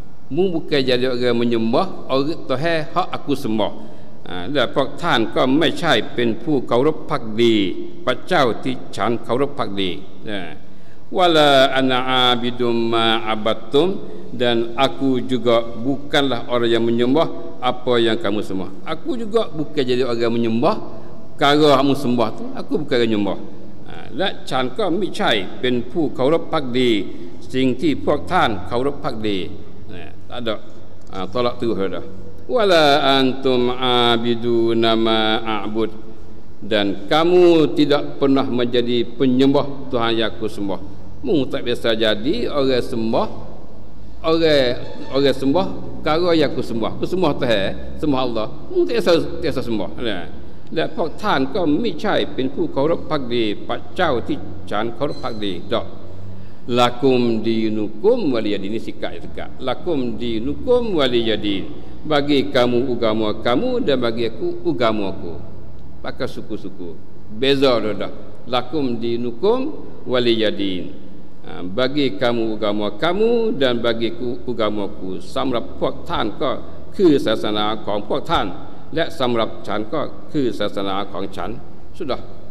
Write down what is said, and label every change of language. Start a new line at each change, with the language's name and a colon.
Malay: Mu bukan jadi orang menyembah orang Tuhan hak aku sembah.
Thai: และพวกท่านก็ไม่ใช่เป็นผู้เคารพภักดีพระเจ้าที่ฉันเคารพภักดี
Arabic: wala ana abidum ma abattum.
Malay: Dan aku juga bukanlah orang yang menyembah apa yang kamu sembah. Aku juga bukan jadi orang menyembah kalau kamu sembah tu. Aku bukan orang menyembah.
Thai: และฉันก็ไม่ใช่เป็นผู้เคารพภักดีสิ่งที่พวกท่านเคารพภักดี
Malay: tak ada tolak tu dah.
Arabic: Wala antum abiduna ma a'bud.
Malay: Dan kamu tidak pernah menjadi penyembah Tuhan yang aku sembah. Mu tak biasa jadi orang sembah orang sembah kalau yang aku sembah. Aku sembah Tuhan, sembah Allah. Mu tak biasa sembah.
Thai: และพวกท่านก็ไม่ใช่เป็นผู้เคารพภักดีพระเจ้าที่ฉันเคารพภักดีดอก
Arabic: lakum dinukum waliyadin.
Malay: Ini sikap yang tegak.
Arabic: Lakum dinukum waliyadin.
Malay: Bagi kamu agama kamu dan bagi aku agama aku. Pakai suku-suku. Beza dah.
Arabic: Lakum dinukum waliyadin.
Malay: Bagi kamu agama kamu dan bagi aku agama aku.
Thai: สำหรับพวกท่านก็คือศาสนาของพวกท่านและสำหรับฉันก็คือศาสนาของฉัน
Malay: sudah.